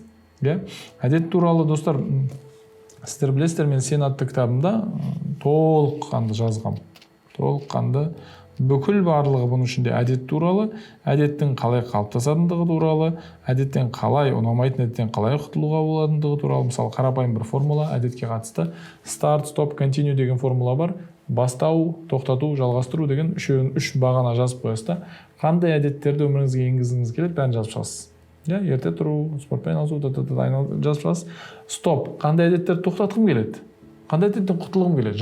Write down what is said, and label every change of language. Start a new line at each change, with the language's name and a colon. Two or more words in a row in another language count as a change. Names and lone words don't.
Kazakh: Әдет туралы, достар, сіздер білесіздер, мен Сен атты кітабымда толыққанды жазғам. Толыққанды бүкіл барлығы бұның ішінде әдет туралы, әдеттің қалай қалыптасатындығы туралы, әдеттен қалай, ұнамайтын әдеттен қалай құтылуға болатындығы туралы. Мысалы, қарапайым бір формула әдетке қатысты.
English: Start, stop, continue
Kazakh: деген формула бар. Бастау, тоқтату, жалғастыру деген үш бағана жазып қоясыз да. Қандай әдеттерді өміріңізге енгізгіңіз келеді, бәрін жазып шығасыз. Ерте тұру, спортпен айналысу, жазып шығасыз. Стоп, қандай әдеттерді тоқтатқым келеді? Қандай әдеттен құтылғым келеді?